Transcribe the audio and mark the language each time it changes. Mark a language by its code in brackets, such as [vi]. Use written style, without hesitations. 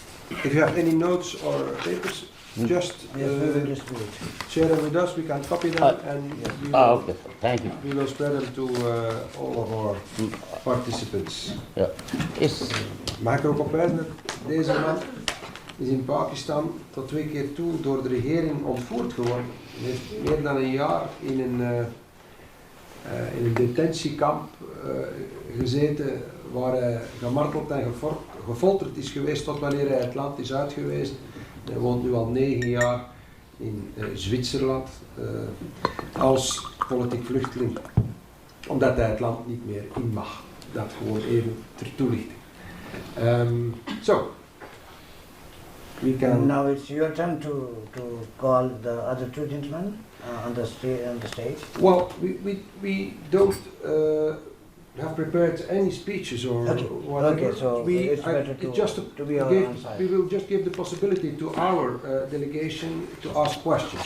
[en] If you have any notes or papers, just share them with us. We can copy them and we will, okay. Thank you. We will spread them to all of our participants. Yeah. [nl] Mag ik er ook op wijzen dat deze man is in Pakistan tot 2 keer toe door de regering ontvoerd geworden. Hij heeft meer dan een jaar in een detentiekamp gezeten waar hij gemarteld en gefolterd is geweest tot wanneer hij het land is uit geweest. Hij woont nu al 9 jaar in Zwitserland als politiek vluchteling, omdat hij het land niet meer in mag. Dat gewoon even ter toelichting. [en] So, we can... Now it's your turn to call the other 2 gentlemen on the stage. Well, we don't have prepared any speeches or whatever. Okay, so it's better to be on our side. We will just give the possibility to our delegation to ask questions.